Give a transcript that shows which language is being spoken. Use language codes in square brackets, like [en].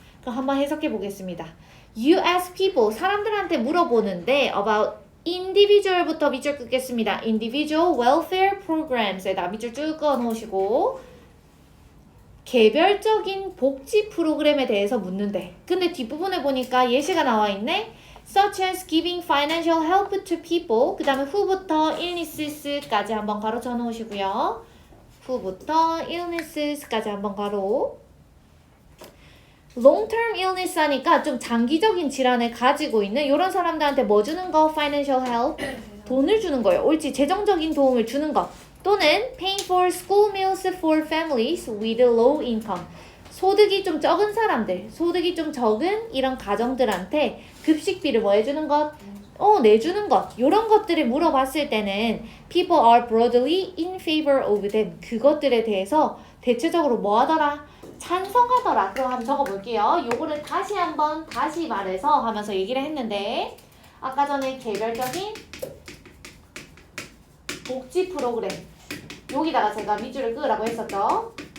[ko] 그럼 한번 해석해 보겠습니다. [en] You ask people, [ko] 사람들한테 물어보는데 about individual부터 밑줄 긋겠습니다. [en] individual welfare programs [ko] 에다 밑줄 쭉 그어 놓으시고 개별적인 복지 프로그램에 대해서 묻는데 근데 뒷부분에 보니까 예시가 나와 있네. [en] such as giving financial help to people [ko] 그 다음에 [en] who부터 illnesses까지 한번 가로쳐 놓으시고요. [ko] who부터 illnesses까지 한번 가로. [en] long-term illness [ko] 하니까 좀 장기적인 질환을 가지고 있는 이런 사람들한테 뭐 주는 거? [en] financial help. [ko] 돈을 주는 거예요. 옳지. 재정적인 도움을 주는 거. 또는 [en] paying for school meals for families with low income. [ko] 소득이 좀 적은 사람들, 소득이 좀 적은 이런 가정들한테 급식비를 뭐 해주는 것? 내주는 것. 이런 것들을 물어봤을 때는 [en] people are broadly in favor of them. [ko] 그것들에 대해서 대체적으로 뭐 하더라? 찬성하더라. 그럼 한번 적어볼게요. 요거를 다시 말해서 하면서 얘기를 했는데 아까 전에 개별적인 복지 프로그램 여기다가 제가 밑줄을 끄라고 했었죠.